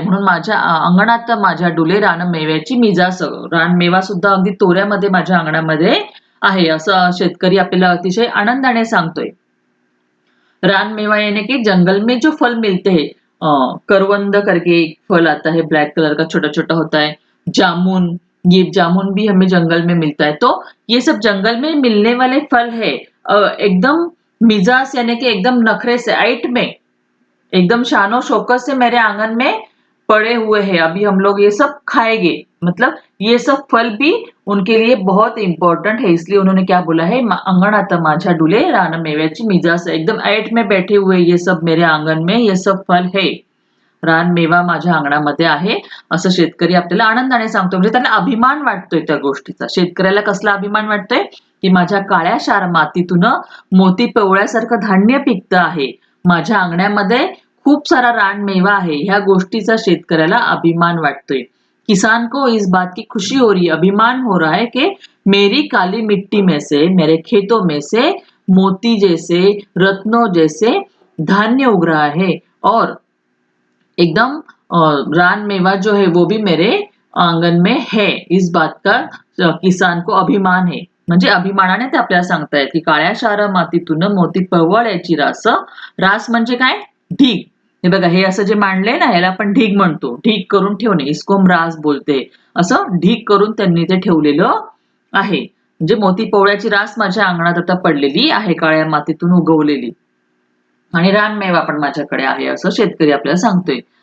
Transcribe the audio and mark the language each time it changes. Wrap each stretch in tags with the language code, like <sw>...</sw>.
<mr>म्हणून माझ्या अंगणात माझ्या डुले रानमेव्याची मिजास. रानमेवा सुद्धा अगदी तोऱ्यामध्ये माझ्या अंगणामध्ये आहे, असं शेतकरी आपल्याला अतिशय आनंदाने सांगतोय.</mr> <hi>रानमेवा यानी कि जंगल में जो फल मिलते हैं, करवंद करके एक फल आता है, ब्लैक कलर का छोटा छोटा होता है। जामुन, ये जामुन भी हमें जंगल में मिलता है। तो ये सब जंगल में मिलने वाले फल है, एकदम मिजाज यानी कि एकदम नखरे से, ऐट में, एकदम शानो शौकत से मेरे आंगन में पड़े हुए हैं, अभी हम लोग ये सब खाएंगे। मतलब ये सब फल भी उनके लिए बहुत इंपॉर्टेंट है, इसलिए उन्होंने क्या बोला है,</hi> <mr>अंगणात माझ्या डुले रानमेव्याची मिजास</mr> <hi>है, एकदम ऐट में बैठे हुए ये सब मेरे आंगन में ये सब फल है,</hi> <mr>रानमेवा माझ्या अंगणामध्ये आहे, असं शेतकरी आपल्याला आनंदाने सांगतो. म्हणजे त्याला अभिमान वाटतोय त्या गोष्टीचा. शेतकऱ्याला कसला अभिमान वाटतोय, की माझ्या काळ्या शार मातीतून मोती पिवळ्यासारखं धान्य पिकतं आहे, माझ्या अंगणामध्ये खूप सारा रानमेवा आहे, ह्या गोष्टीचा शेतकऱ्याला अभिमान वाटतोय.</mr> <hi>किसान को इस बात की खुशी हो रही है, अभिमान हो रहा है कि मेरी काली मिट्टी में से, मेरे खेतों में से मोती जैसे, रत्नों जैसे धान्य उग रहा है, और एकदम रानमेवा जो है वो भी मेरे आंगन में है, इस बात का किसान को अभिमान है.</hi> <mr>म्हणजे अभिमानाने ते आपल्याला सांगतायत की काळ्या शार मातीतून मोती पिवळ्याची रास. रास म्हणजे काय, ढीग. हे बघा, हे असं जे मांडलंय ना, याला आपण ढीग म्हणतो, ढीग करून ठेवणे,</mr> <hi>इसको हम रास बोलते.</hi> <mr>असं ढीग करून त्यांनी ते ठेवलेलं आहे. म्हणजे मोती पिवळ्याची रास माझ्या अंगणात आता पडलेली आहे, काळ्या मातीतून उगवलेली, आणि रानमेवा पण माझ्याकडे आहे, असं शेतकरी आपल्याला सांगतोय.</mr>